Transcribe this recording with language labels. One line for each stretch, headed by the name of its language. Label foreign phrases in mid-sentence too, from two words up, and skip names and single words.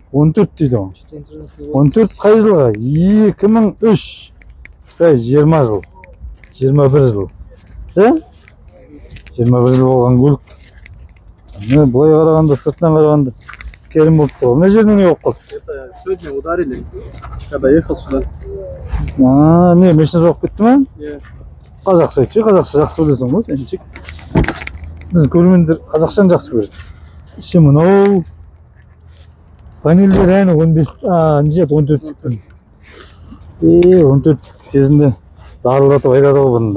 Kazakh: 14 дейді ғой. 14 қай жылға? 2003. 20 жыл. 21 жыл. 21 жыл болған көлік. Бұлай қарағанда, сыртынан қарағанда керім болып тұр. Мына жерде не болып қалды?
Russian: Это сегодня ударили, когда ехал сюда.
Kazakh: Не, машина соғып кетті ма? Иә. Қазақша айтшы, қазақша жақсы білесің ғой, сеншік. Біздің көрермендер қазақшаны жақсы көреді. Іші мынау панельдер әні 14 күттім. 14 кезінде дарылдатып айтады ғой бұнда.